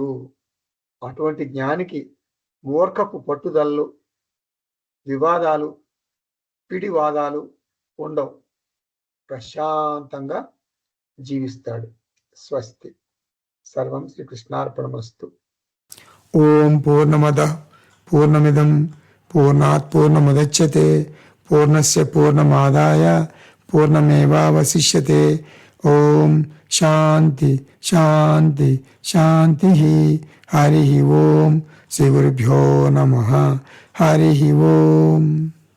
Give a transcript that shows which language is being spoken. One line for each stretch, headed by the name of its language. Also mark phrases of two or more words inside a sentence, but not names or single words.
Telugu: అటువంటి జ్ఞానికి మూర్ఖపు పట్టుదలలు, వివాదాలు, పిడివాదాలు ఉండవు. ప్రశాంతంగా జీవిస్తాడు.
Sanskrit: స్వస్తి. సర్వం శ్రీకృష్ణార్పణమస్తు. ఓం పూర్ణమద పూర్ణమిదం పూర్ణాత్ పూర్ణముదచ్యతే పూర్ణస్య పూర్ణమాదాయ పూర్ణమేవావశిష్యతే. ఓం శాంతి శాంతి శాంతి. హరి ఓం. శ్రీ గురుభ్యో నమః. హరి ఓం.